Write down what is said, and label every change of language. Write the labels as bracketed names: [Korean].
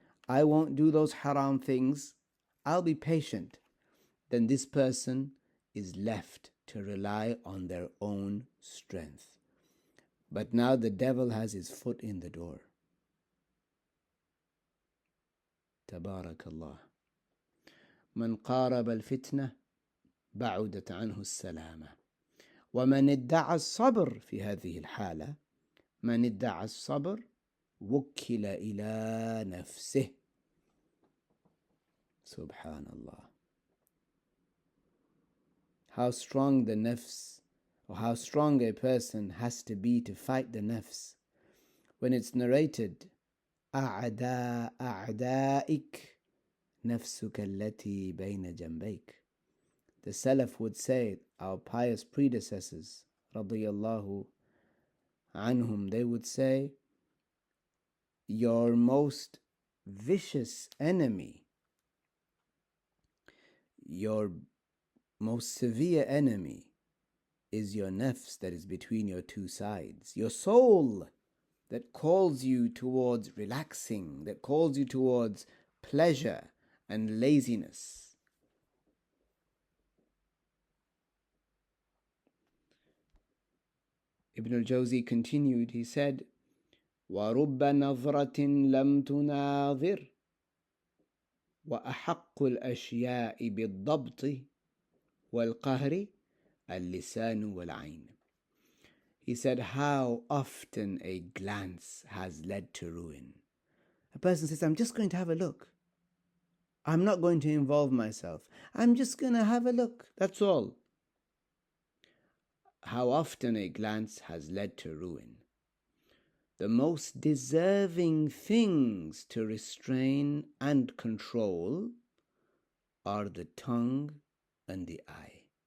[English] I won't do those haram things. I'll be patient. Then this person is left to rely on their own strength. But now the devil has his foot in the door. [Arabic] Tabarakallah. من قارب الفتنة بعدت عنه السلامة. ومن ادعى الصبر في هذه الحالة، من ادعى الصبر وكل إلى نفسه. Subhanallah. [English] How strong the nafs, or how strong a person has to be to fight the nafs. When it's narrated, [Arabic] أعداء أعدائك نفسك التي بين جنبيك. [English] The Salaf would say, our pious predecessors, [Arabic] radiyallahu anhum, [English] they would say, your most vicious enemy, your most severe enemy is your nafs that is between your two sides. Your soul that calls you towards relaxing, that calls you towards pleasure and laziness. Ibn al-Jawzi continued, he said, [Arabic] وَرُبَّ نَظْرَةٍ لَمْ تُنَاظِرْ وَأَحَقُّ الْأَشْيَاءِ بِالضَّبْطِ وَالْقَهْرِ اللِّسَانُ وَالْعَيْنُ. [English] He said, how often a glance has led to ruin. A person says, I'm just going to have a look. I'm not going to involve myself. I'm just going to have a look. That's all. How often a glance has led to ruin. The most deserving things to restrain and control are the tongue and the eye.